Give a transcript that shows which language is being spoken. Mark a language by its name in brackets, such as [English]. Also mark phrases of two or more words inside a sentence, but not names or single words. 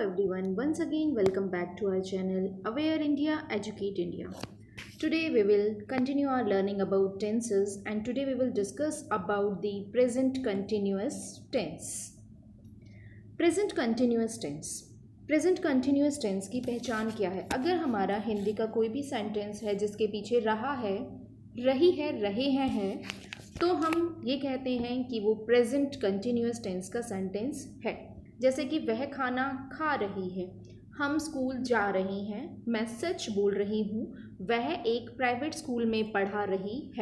[English] everyone, once again welcome back to our channel Aware India, Educate India. Today we will continue our learning about tenses and today we will discuss about the present continuous tense. Present continuous tense. present continuous tense [Hindi] की पहचान क्या है? अगर हमारा हिंदी का कोई भी सेंटेंस है जिसके पीछे रहा है, रही है, रहे हैं तो हम ये कहते हैं कि वो [English] present continuous tense [Hindi] का सेंटेंस है। जैसे कि वह खाना खा रही है, हम स्कूल जा रही हैं, मैं सच बोल रही हूँ, वह एक [English] private school [Hindi] में पढ़ा रही है।